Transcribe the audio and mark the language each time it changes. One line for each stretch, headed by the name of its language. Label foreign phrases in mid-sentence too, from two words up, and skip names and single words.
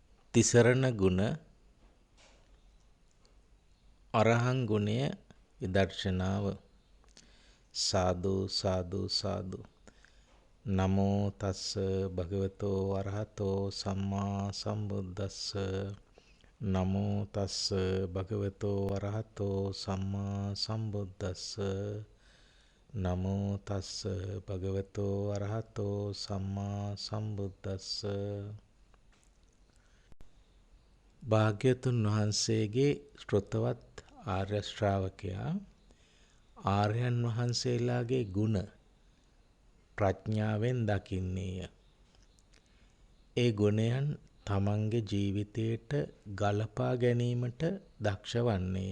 Sinhala: තිසරණ ගුණ අරහං ගුණය විදර්ශනාව. සාදු සාදු සාදු.
Pali: නමෝ තස්ස භගවතෝ අරහතෝ සම්මා සම්බුද්දස්ස. නමෝ තස්ස භගවතෝ අරහතෝ සම්මා සම්බුද්දස්ස. නමෝ තස්ස භගවතෝ අරහතෝ සම්මා සම්බුද්දස්ස.
Sinhala: භාග්‍යවතුන් වහන්සේගේ ශ්‍රොතවත් ආර්ය ශ්‍රාවකයා ආර්යයන් වහන්සේලාගේ ගුණ ප්‍රඥාවෙන් දකින්නේය. ඒ ගුණයන් තමන්ගේ ජීවිතයට ගලපා ගැනීමට දක්ෂ වන්නේය.